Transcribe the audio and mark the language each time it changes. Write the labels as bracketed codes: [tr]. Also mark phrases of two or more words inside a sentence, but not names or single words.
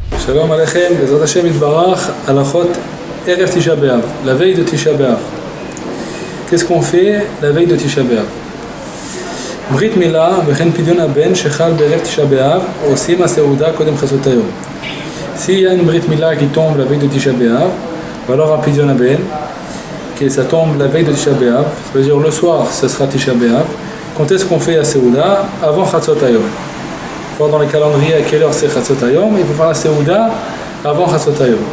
[he] שלום עליכם בעזרת השם יתברך הלכות ערב תשעה באב, [fr] la veille de Tisha B'Av. Qu'est-ce qu'on fait la veille de Tisha B'Av? [he] ברית מילה וכן פדיון הבן שחל בערב תשעה באב עושים הסעודה קודם חצות היום. [fr] S'il y a une [he] ברית מילה [fr] qui tombe la veille de Tisha B'Av, ou alors un [he] פדיון הבן, [fr] que ça tombe la veille de Tisha B'Av, ça veut dire le soir, ce sera Tisha B'Av. Quand est-ce qu'on fait la Seuda? [he] Avant חצות היום. [fr] Voir dans les calendriers à quelle heure c'est [he] חצות היום, [fr] il faut faire la Seuda avant [he] חצות היום.